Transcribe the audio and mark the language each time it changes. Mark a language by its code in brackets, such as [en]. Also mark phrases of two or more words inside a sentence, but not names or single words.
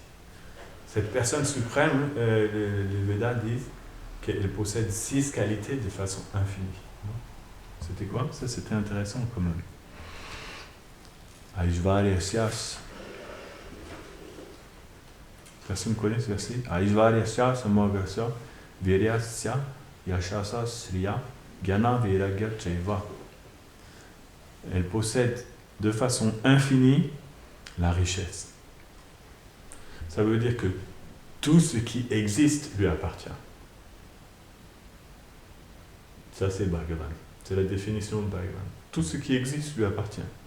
[fr] Cette personne suprême, les Védas disent qu'elle possède 6 qualités de façon infinie. C'était quoi? Ça, c'était intéressant quand même. Aishvaryasya. Personne connaît ce verset? [sa] ऐश्वर्यस्य समगस्य वीर्यस्य यशस श्रिय ज्ञान विराग्य चैव. [fr] Elle possède de façon infinie la richesse. Ça veut dire que tout ce qui existe lui appartient. Ça, c'est Bhagavan. C'est la définition de Bhagavan. Tout ce qui existe lui appartient.